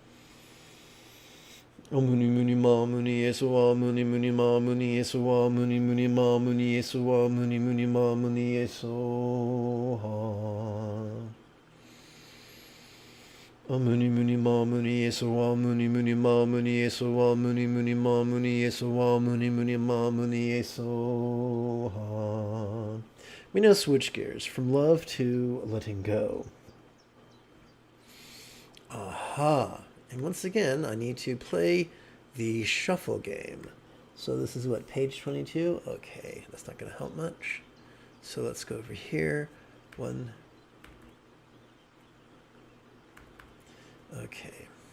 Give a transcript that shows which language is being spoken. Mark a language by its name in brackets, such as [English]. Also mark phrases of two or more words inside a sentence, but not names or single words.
[Sanskrit] Muni muni ma muni yesuwa muni muni ma muni yesuwa muni muni ma muni yesuwa muni muni ma muni yesuwa. Muni muni ma muni yesuwa muni muni ma muni yesuwa muni muni ma muni yesuwa muni muni ma muni yesuwa. [English] We now switch gears from love to letting go. Aha! And once again, I need to play the shuffle game. So this is what, page 22? Okay, that's not going to help much. So let's go over here. One. Okay.